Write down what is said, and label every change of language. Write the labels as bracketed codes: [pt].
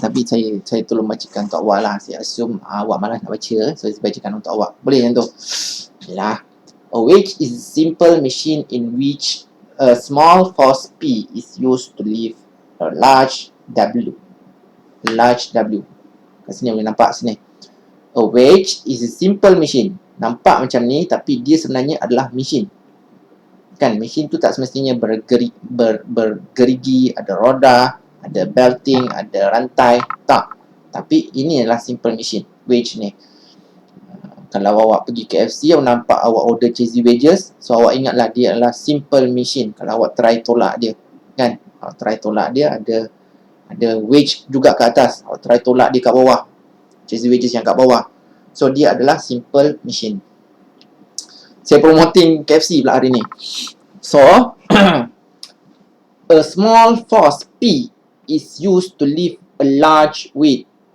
[ms] Tapi saya tolong bacakan untuk awak lah. Saya assume awak malas nak baca. So, saya bacakan untuk awak. Boleh yang tu? Yalah. [en] A wedge is a simple machine in which a small force P is used to lift a large W. [ms] Kat sini boleh nampak sini. [en] A wedge is a simple machine. [ms] Nampak macam ni, tapi dia sebenarnya adalah mesin. Kan, mesin tu tak semestinya bergerigi, ada roda, ada belting, ada rantai. Tak. Tapi ini adalah simple machine, wedge ni. Kalau awak pergi KFC, awak nampak awak order cheesy wedges, so awak ingatlah dia adalah simple machine. Kalau awak try tolak dia, kan, awak try tolak dia, ada wedge juga kat atas. Awak try tolak dia kat bawah, cheesy wedges yang kat bawah. So dia adalah simple machine. Saya promoting KFC pula hari ni. [en] So a small force P is used to lift a large weight.